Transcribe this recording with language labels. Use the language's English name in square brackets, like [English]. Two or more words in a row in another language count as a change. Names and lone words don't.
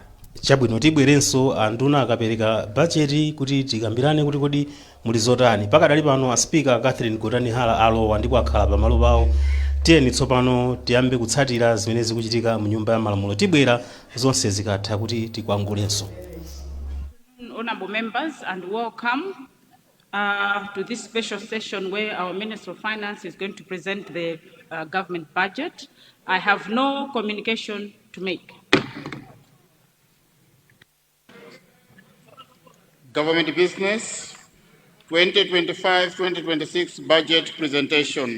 [Nyanja] Chabwino tibwerenso anduna akapereka budget kuti tikambirane kuti kodi muli zotani. Pakadali pano Speaker Catherine Gotani Hala alowa ndipo akhala pamalo pawo. Tiyeni tsopano tiyambe kutsatira zimene zikuchitika mu nyumba ya malamulo. Tibwera zonse zikatha kuti tikwangulenso. [English] Honorable members, and welcome to this special session where our Minister of Finance is going to present the government budget. I have no communication to make. Government business, 2025-2026 budget presentation.